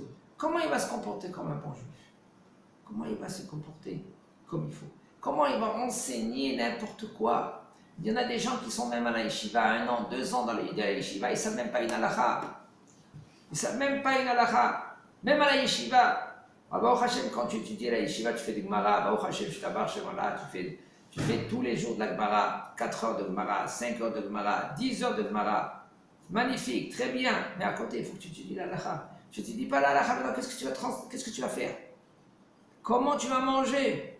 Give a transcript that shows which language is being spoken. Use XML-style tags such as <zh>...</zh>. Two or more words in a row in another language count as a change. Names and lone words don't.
<fr>Comment il va se comporter comme un bon juif? Comment il va se comporter comme il faut? Comment il va enseigner n'importe quoi? Il y en a des gens qui sont même à la yeshiva 1 an, 2 ans dans la yeshiva, ils ne savent même pas une halakha. Ils ne savent même pas une halakha. Même à la yeshiva.</fr> <he>ברוך השם,</he> <fr>quand tu étudies la yeshiva, tu fais du Gemara.</fr> <he>ברוך השם,</he> <fr>je t'abarre chez moi là, tu fais tous les jours de la Gemara, 4 heures de Gemara, 5 heures de Gemara, 10 heures de Gemara. Magnifique, très bien. Mais à côté, il faut que tu étudies la halakha. Je ne te dis pas la halakha, maintenant, qu'est-ce que tu vas faire? Comment tu vas manger?</fr>